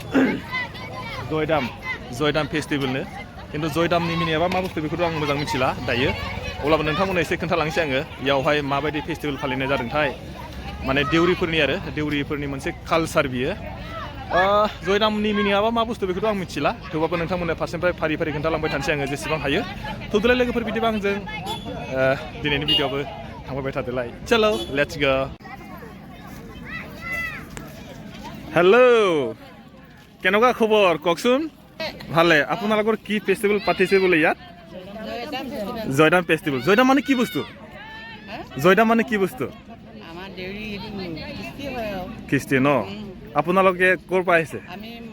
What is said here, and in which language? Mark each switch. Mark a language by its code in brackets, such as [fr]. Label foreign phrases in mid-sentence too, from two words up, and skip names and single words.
[brx] जयदाम फेस्टिभेलनो खिन्थु जयदामनि मिनिङा मा बुस्थु बेखौथ' आं मोजां मिथिला दायो अब्लाबो नोंथांमोननो एसे खोन्थालांसै आङो बेयावहाय माबायदि फेस्टिभेल फालिनाय जादोंथाय माने देउरिफोरनि मोनसे कालचार बियो जयदामनि मिनिङाबा मा बुस्थु बेखौथ' आं मिथिला थेवबाबो नोंथांमोननो फारसेनिफ्राय फारि फारि खोन्थालांबाय थानोसै आङो जेसेबां हायो थौदोलाय लोगोफोर बिदिबा आंजों दिनैनि भिडिअ'आवबो थांबाय थादोलाय चलो [en] let's go [as] हेलो কেনেকুৱা খবৰ কওকচোন ভালে আপোনালোকৰ কি ফেষ্টিভেল পাতিছে বোলে ইয়াত জয়দাম ফেষ্টিভেল জয়দাম মানে কি বস্তু জয়দাম মানে কি বস্তু আমাৰ দেউৰি খ্ৰীষ্টি ন আপোনালোকে ক'ৰ পৰা আহিছে আমি